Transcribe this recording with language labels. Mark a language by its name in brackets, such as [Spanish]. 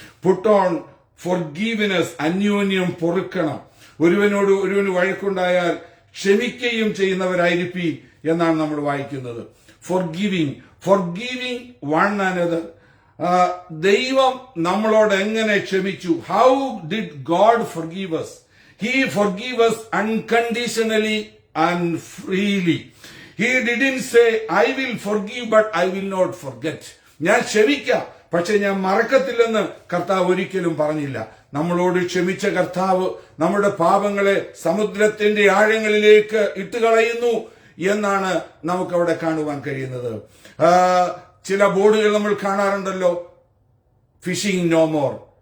[English] Put on forgiveness. [Malayalam] അന്യോന്യം പൊറുക്കണം. ഒരുവന് വഴക്കുണ്ടായാൽ ക്ഷമിക്കുകയും ചെയ്യുന്നവരായിരിക്കും എന്നാണ് നമ്മൾ വായിക്കുന്നത്. [English] Forgiving one another. [Malayalam] ദൈവം നമ്മളോട് എങ്ങനെ ക്ഷമിച്ചു? [English] How did God forgive us? He forgave us unconditionally and freely. He didn't say, I will forgive but I will not forget. [Malayalam] ഞാൻ ക്ഷമിക്കാം പക്ഷെ ഞാൻ മറക്കത്തില്ലെന്ന് കർത്താവ് ഒരിക്കലും പറഞ്ഞില്ല. നമ്മളോട് ക്ഷമിച്ച കർത്താവ് നമ്മുടെ പാപങ്ങളെ സമുദ്രത്തിന്റെ ആഴങ്ങളിലേക്ക് ഇട്ടുകളയുന്നു എന്നാണ് നമുക്കവിടെ കാണുവാൻ കഴിയുന്നത്. ചില ബോർഡുകൾ നമ്മൾ കാണാറുണ്ടല്ലോ, [English] Fishing no more.